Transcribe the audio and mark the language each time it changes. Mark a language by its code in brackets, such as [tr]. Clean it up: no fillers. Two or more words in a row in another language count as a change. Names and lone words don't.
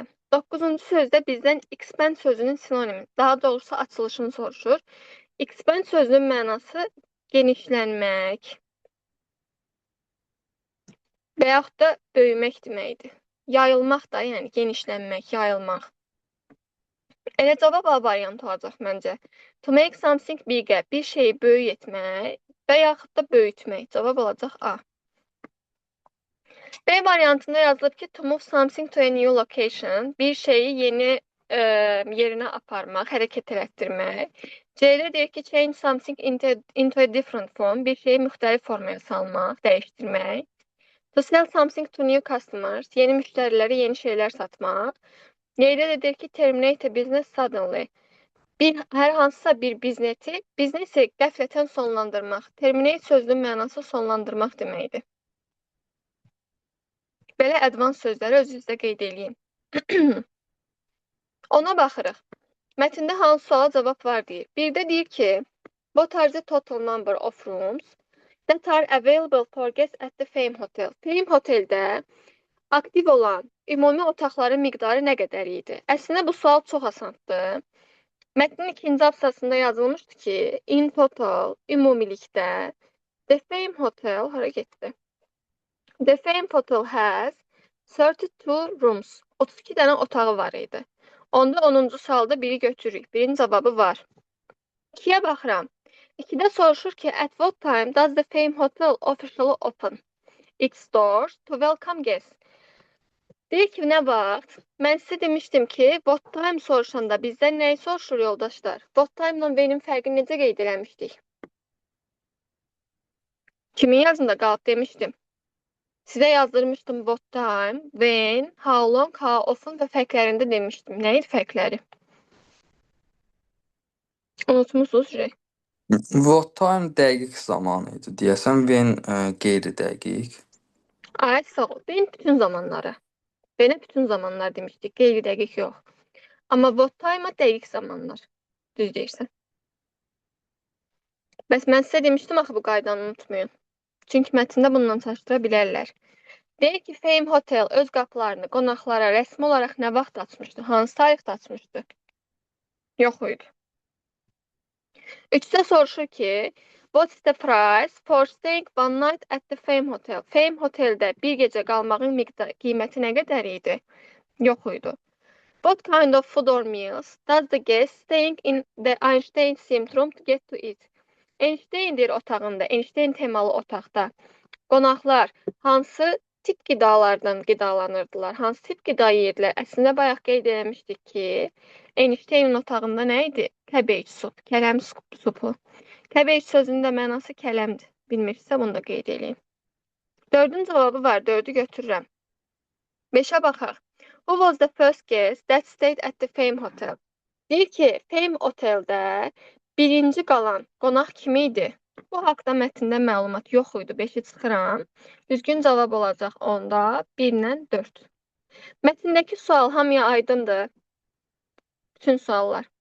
[az] 9-cu sözdə bizdən expand sözünün sinonimi, daha doğrusu açılışını soruşur. Expand sözünün mənası genişlənmək və yaxud da böyümək deməkdir. Yayılmaq da, yəni genişlənmək, yayılmaq. Elə cavab A variantı olacaq məncə. [en] To make something bigger, [az] bir şeyi böyük etmək və yaxud da böyütmək. Cavab olacaq A. B variantında yazılıb ki, [en] to move something to a new location, [az] bir şeyi yeni yerinə aparmaq, hərəkət elətdirmək. C-də deyir ki, [en] change something into a different form, [az] bir şeyi müxtəlif formaya salmaq, dəyişdirmək. [en] To sell something to new customers, [az] yeni müştərilərə yeni şeylər satmaq. Yerdə də deyir ki, [en] terminate a business suddenly. [az] Hər hansısa bir biznesi qəflətən sonlandırmaq. Terminate sözünün mənası sonlandırmaq deməkdir. Belə advanced sözləri özünüzdə qeyd eləyin. Ona baxırıq. Mətndə hansı suala cavab var deyir. Birdə deyir ki, [en] what are the total number of rooms that are available for guests at the Fame Hotel? [az] Fame Hoteldə aktiv olan ümumi otaqların miqdarı nə qədər idi? Əslində bu sual çox asandır. Mətnin ikinci abzasında yazılmışdı ki, [en] in total, [az] ümumilikdə, [en] the Fame Hotel, [az] hara getdi? [en] The Fame Hotel has 32 rooms. [az] 32 dənə otağı var idi. Onda 10-cu sualda biri götürürük. Birinin cavabı var. 2-yə baxıram. 2-də soruşur ki, [en] at what time does the Fame Hotel officially open its doors to welcome guests? [az] Deyir ki, nə vaxt? Mən sizə demişdim ki, [en] what time [az] soruşanda bizdən nəyi soruşur yoldaşlar? [en] What time [az] ilə when-in fərqini necə qeyd eləmişdik? Kimin yazında qalıb demişdim. Sizə yazdırmışdım [en] what time, when, how long, how often [az] və fərqlərində demişdim. Nə idi fərqləri? Unutmuşsunuz şey. [en] What time [az] dəqiq zaman idi. Deyəsən when qeyri-dəqiq. Ay sağ ol. Benim bütün zamanları. Benim bütün zamanlar demiştik. Qeyri dəqiq yox. Amma [en] what time-a [az] dəqiq zamanlar. Düz deyirsən. Bəs mən sizə demişdim axı bu qaydanı unutmayın. Çünki mətndə bununla çatışdıra bilərlər. Deyir ki, Fame Hotel öz qapılarını qonaqlara rəsmi olaraq nə vaxt açmışdı? Hansı tarixdə açmışdı? Yox idi. Üçdə soruşur ki, what's the price for staying one night at the Fame Hotel? Fame Hoteldə bir gecə qalmağın qiyməti nə qədər idi? Yox idi. [en] What kind [az] of food or meals does the guest staying in the Einstein Syndrome to get to eat? Einstein otağında, Einstein temalı otaqda qonaqlar hansı tip qidalardan qidalanırdılar? Hansı tip qida yeyirdilər? Əslində bayaq qeyd etmişdik ki, Einsteinin otağında nə idi? [en] Cabbage soup, [az] kələm supu. Cabbage sözünün də mənası kələmdir. Bilmirsə bunu da qeyd edeyim. 4-ün cavabı var. 4-ü götürürəm. 5-ə baxaq. Who was the first guest that stayed at the Fame Hotel? Deyir ki, Fame Oteldə birinci qalan qonaq kim idi? Bu haqda mətndə məlumat yox idi. 5-i çıxıram. Düzgün cavab olacaq onda 1-lə 4. Mətndəki sual hamıya aydındır. Bütün suallar.